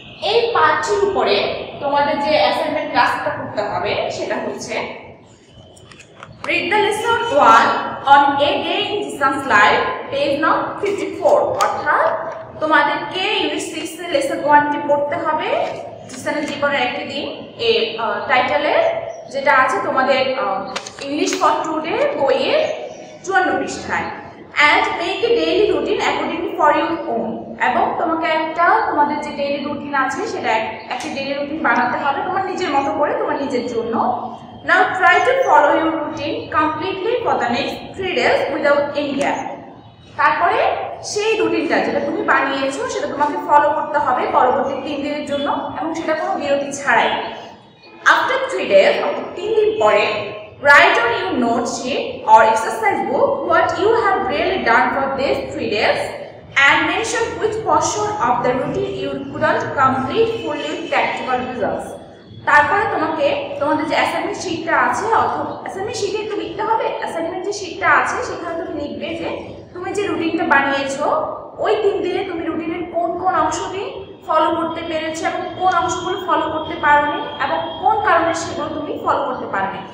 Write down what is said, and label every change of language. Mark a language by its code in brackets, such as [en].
[bn] এই পার্টটির উপরে তোমাদের যে অ্যাসাইনমেন্ট ক্লাসটা করতে হবে সেটা হচ্ছে [en] read the lesson 1 on a day in Jesus life, page number 54। [bn] অর্থাৎ তোমাদেরকে ইউনিট 6 এর লেসন 1টি পড়তে হবে জিসাসের জীবনের একটি দিন এই টাইটেলে, যেটা আছে তোমাদের ইংলিশ ফর টুডে বইয়ের 54 পৃষ্ঠায়। [en] and make a daily routine according for your own। [bn] এবং তোমাকে একটা তোমাদের যে ডেইলি রুটিন আছে সেটা একটা ডেইলি রুটিন বানাতে হবে তোমার নিজের মতো করে, তোমার নিজের জন্য। [en] now try to follow your routine completely for the next 3 days without any gap। [bn] তারপরে সেই রুটিনটা যেটা তুমি বানিয়েছো সেটা তোমাকে ফলো করতে হবে পরবর্তী 3 দিনের জন্য এবং সেটা কোনো বিরতি ছাড়াই। [en] after 3 days [bn] অর্থাৎ 3 দিন পরে [en] write on your note sheet or exercise book what you have really done for these 3 days and mention which portion of the routine you couldn't complete fully with practical results। [bn] তারপরে তোমাকে তোমাদের যে assignment শীটটা আছে অথবা assignment শীটে একটু লিখতে হবে। অ্যাসাইনমেন্ট যে শীটটা আছে সেখানে তুমি লিখবে যে তুমি যে রুটিনটা বানিয়েছো ওই 3 দিনে তুমি রুটিনের কোন কোন অংশটি ফলো করতে পেরেছো এবং কোন অংশগুলো ফলো করতে পারোনি এবং কোন কারণে সেগুলো তুমি ফলো করতে পারোনি।